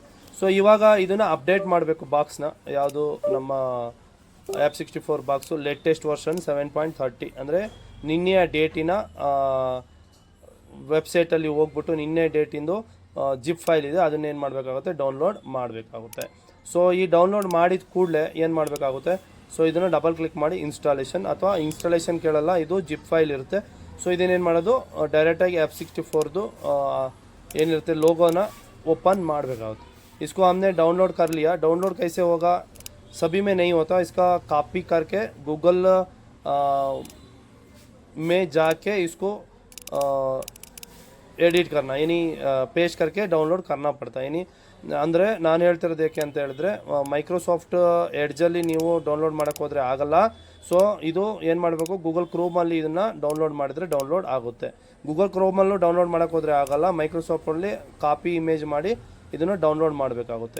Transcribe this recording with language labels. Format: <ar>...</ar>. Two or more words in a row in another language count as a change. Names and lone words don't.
<kn>ಸೊ ಇವಾಗ ಇದನ್ನು ಅಪ್ಡೇಟ್ ಮಾಡಬೇಕು ಬಾಕ್ಸ್ನ, ಯಾವುದು ನಮ್ಮ F64</kn> <en>box latest version</en> <kn>7.30 ಅಂದರೆ ನಿನ್ನೆಯ ಡೇಟಿನ ವೆಬ್ಸೈಟಲ್ಲಿ ಹೋಗ್ಬಿಟ್ಟು ನಿನ್ನೆ ಡೇಟಿಂದು</kn> <en>zip file</en> <kn>ಇದೆ, ಅದನ್ನೇನು ಮಾಡಬೇಕಾಗುತ್ತೆ, ಡೌನ್ಲೋಡ್ ಮಾಡಬೇಕಾಗುತ್ತೆ। ಸೊ ಈ ಡೌನ್ಲೋಡ್ ಮಾಡಿದ ಕೂಡಲೇ ಏನು ಮಾಡಬೇಕಾಗುತ್ತೆ, ಸೊ ಇದನ್ನು</kn> <en>double click</en> <kn>ಮಾಡಿ ಇನ್ಸ್ಟಾಲೇಷನ್, ಅಥವಾ ಇನ್ಸ್ಟಾಲೇಷನ್ ಕೇಳಲ್ಲ, ಇದು</kn> <en>zip file</en> <kn>ಇರುತ್ತೆ। ಸೊ ಇದನ್ನೇನು ಮಾಡೋದು, ಡೈರೆಕ್ಟಾಗಿ F64 ಏನಿರುತ್ತೆ ಲೋಗೋನ ओपन ಮಾಡಬೇಕಾಗುತ್ತೆ।</kn> <hi>इसको हमने डाउनलोड कर लिया। डाउनलोड कैसे होगा, सभी में नहीं होता, इसका कॉपी करके गूगल में जाके इसको ಎಡಿಟ್ करना यानी पेस्ट करके डाउनलोड करना पड़ता है।</hi> <kn>यानी ಅಂದರೆ ನಾನು ಹೇಳ್ತಿರೋದು ಏಕೆ ಅಂತ ಹೇಳಿದ್ರೆ, ಮೈಕ್ರೋಸಾಫ್ಟ್ ಎಡ್ಜಲ್ಲಿ ನೀವು ಡೌನ್ಲೋಡ್ ಮಾಡೋಕ್ಕೆ ಹೋದರೆ ಆಗಲ್ಲ। ಸೊ ಇದು ಏನು ಮಾಡಬೇಕು, ಗೂಗಲ್ ಕ್ರೋಮಲ್ಲಿ ಇದನ್ನು ಡೌನ್ಲೋಡ್ ಮಾಡಿದರೆ ಡೌನ್ಲೋಡ್ ಆಗುತ್ತೆ। ಗೂಗಲ್ ಕ್ರೋಮಲ್ಲೂ ಡೌನ್ಲೋಡ್ ಮಾಡೋಕ್ಕೆ ಹೋದರೆ ಆಗಲ್ಲ, ಮೈಕ್ರೋಸಾಫ್ಟಲ್ಲಿ</kn> <en>copy image</en> <kn>ಮಾಡಿ ಇದನ್ನು ಡೌನ್ಲೋಡ್ ಮಾಡಬೇಕಾಗುತ್ತೆ।</kn>